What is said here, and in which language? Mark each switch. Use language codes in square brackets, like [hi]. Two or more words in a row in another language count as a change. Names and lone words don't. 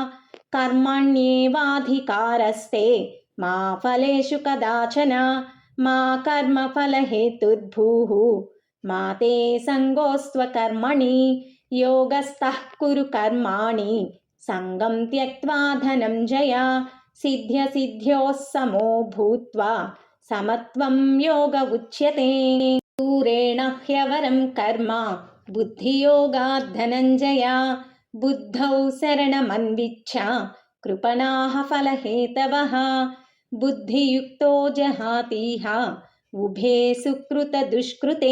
[sa] కర్మణ్యేవాధికారస్తే మా ఫలేషు కదాచన మా కర్మఫలహేతుర్భూః మా తే సంగోస్త్వకర్మణి యోగస్థః కురు కర్మాణి సంగం త్యక్త్వా ధనంజయ సిద్ధ్యసిద్ధ్యోः సమో భూత్వా समत्वं योग उच्यते। दूरेण ह्यवरं कर्म बुद्धियोगात् धनञ्जय। बुद्धौ शरणमन्विच्छ कृपणाः फलहेतवः। बुद्धियुक्तो जहातीह उभे सुकृतदुष्कृते।